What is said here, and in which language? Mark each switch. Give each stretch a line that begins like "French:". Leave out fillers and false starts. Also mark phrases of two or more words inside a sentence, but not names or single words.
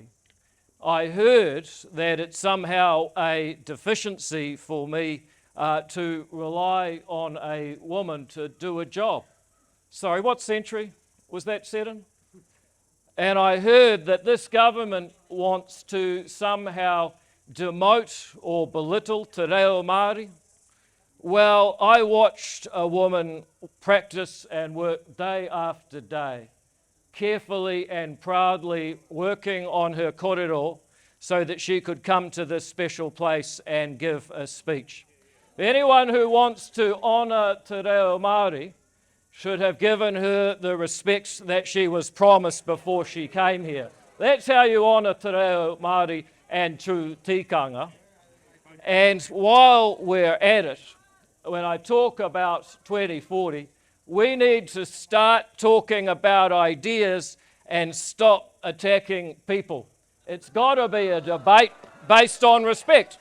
English: I heard that it's somehow a deficiency for me to rely on a woman to do a job. Sorry, what century was that set in? And I heard that this government wants to somehow demote or belittle
Māori: te reo Māori.
English: Well, I watched a woman practice and work day after day, carefully and proudly working on her kōrero so that she could come to this special place and give a speech. Anyone who wants to honour
Māori: te reo Māori
English: should have given her the respects that she was promised before she came here. That's how you honour
Māori: te reo Māori
English: and true tikanga. And while we're at it, when I talk about 2040, we need to start talking about ideas and stop attacking people. It's got to be a debate based on respect.